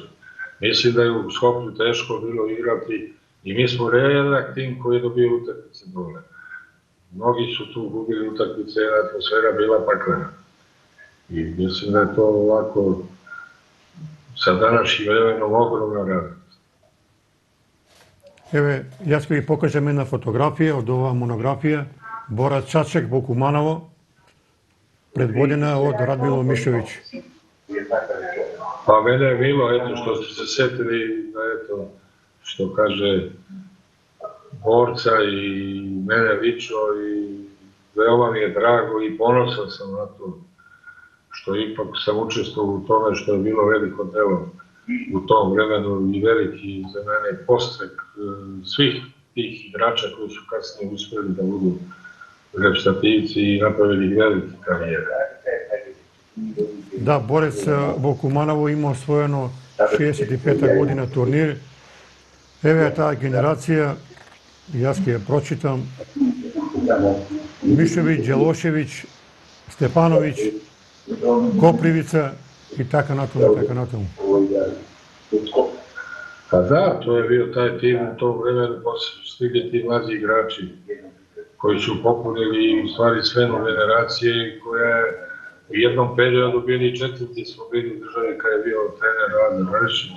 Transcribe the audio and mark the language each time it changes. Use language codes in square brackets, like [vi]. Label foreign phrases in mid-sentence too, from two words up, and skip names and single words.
[sr] Mislim da je u Skoplju teško bilo igrati i mi smo redak tim koji je dobio utakmice dole. Mnogi su tu gubili utakmice, atmosfera bila paklena. I mislim da je to ovako sa današnjim vremenom ogromna radost. [mk] Еве, јас ќе ви покажам една фотографија од оваа монографија. Бора Чачек во Куманово, предводена од Радмило Мишовиć. [sr] Pa mene je bilo, eto, što ste se setili, da eto, što kaže borca i mene lično i veoma mi je drago i ponosan sam na to što ipak sam učestvovao u tome što je bilo veliko delo u tom vremenu i veliki za mene postrek svih tih igrača koji su kasnije uspjeli da budu reprezentativci i napravili velike karijere. [mk] Да, Борец во Куманово има освоено 65-та година турнир. Еве таа генерација, јас ќе ја прочитам. Мишовиć, Джелошевиć, Степановиć, Копривица и така натаму, така натаму. [sr] Pa da, to je bio taj tim u tom vremenu, posle stigli ti mlađi igrači koji su popunili u stvari sve generacije koja je u jednom periodu bili četvrti smo bili u državi kada je bio trener Lazar Vršić.